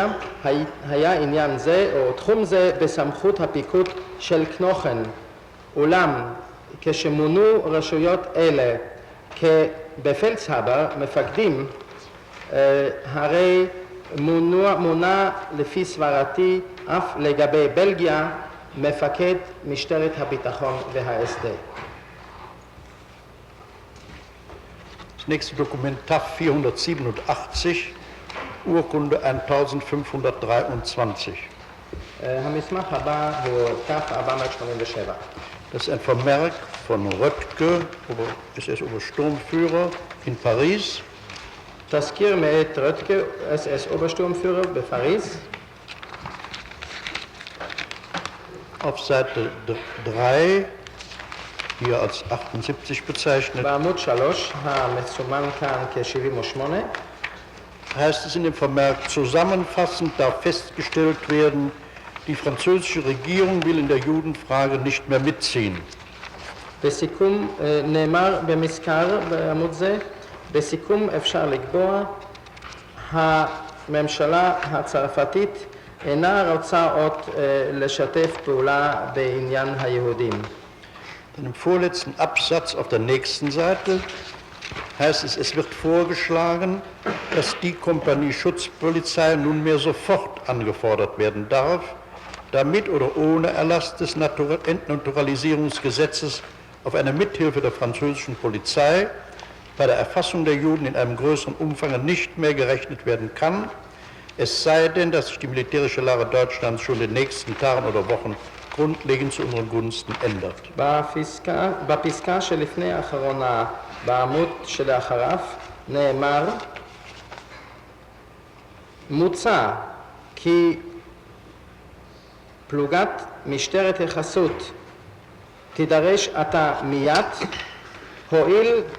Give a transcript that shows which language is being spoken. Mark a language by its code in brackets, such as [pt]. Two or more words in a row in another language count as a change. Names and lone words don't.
[he] היה עניין זה או תחום זה בסמכות הפיקוד של קנוכן, אולם כשמונו רשויות אלה כבפלדסהבר, מפקדים, הרי מונה לפי סברתי אף לגבי בלגיה מפקד משטרת הביטחון וההסד. [de] Das nächste Dokument TAF 487, Urkunde 1523. [he] המסמך הבא הוא TAF 487. [de] Das ist ein Vermerk von Röttke, SS-Obersturmführer in Paris. [he] תזכיר מאת רטקה, [de] SS Obersturmführer [he] בפריז. [de] Auf Seite 3, hier als 78 bezeichnet, [he] בעמוד 3, המסומן כאן כ-78, [de] heißt es in dem Vermerk, zusammenfassend darf festgestellt werden, die französische Regierung will in der Judenfrage nicht mehr mitziehen. [he] בסיכום נאמר במזכר בעמוד זה, בסיכום אפשר לקבוע, הממשלה הצרפתית אינה רוצה עוד לשתף פעולה בעניין היהודים. [de] Im vorletzten Absatz auf der nächsten Seite heißt es, es wird vorgeschlagen, dass die Kompanie Schutzpolizei nunmehr sofort angefordert werden darf, damit oder ohne Erlass des Entnaturalisierungsgesetzes auf eine Mithilfe der französischen Polizei bei der Erfassung der Juden in einem größeren Umfang nicht mehr gerechnet werden kann, es sei denn, dass sich die militärische Lage Deutschlands schon in den nächsten Tagen oder Wochen grundlegend zu unseren Gunsten ändert. [he] בפסקה שלפני האחרונה, בעמוד שלאחריו, נאמר, מוצע כי פלוגת משטרת החסות תידרש עתה מיד, הואיל